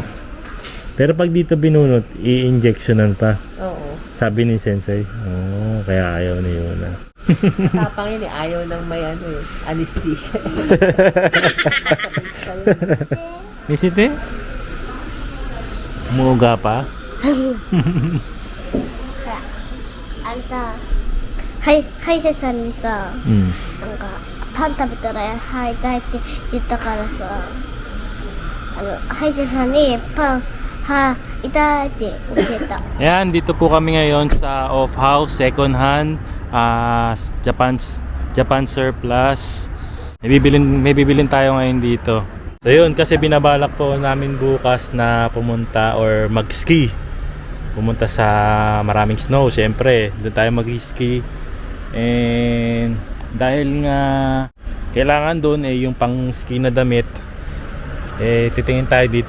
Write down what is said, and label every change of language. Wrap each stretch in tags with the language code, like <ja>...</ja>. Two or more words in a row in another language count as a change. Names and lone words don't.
<tl>Pero pag dito binunot, i-injectionan pa. Oo. Sabi ni Sensei. Oo, kaya ayaw ni Yuna. Tapang yun ayaw nang may anesthesia. Misite? Umuuga pa?</tl> <ja>歯医者さんにさ、なんかパン食べたら歯痛いって言ったからさ、歯医者さんに歯痛いって教えた。</ja> <tl>Ayan, dito po kami ngayon sa off house,</tl> <en>second hand, Japan surplus.</en> <tl>May bibilin tayo ngayon dito. So yun, kasi binabalak po namin bukas na pumunta or mag-ski. Pumunta sa maraming snow, syempre. Doon tayo mag-ski. And dahil nga kailangan doon yung pang-ski na damit, titingin tayo dito.</tl>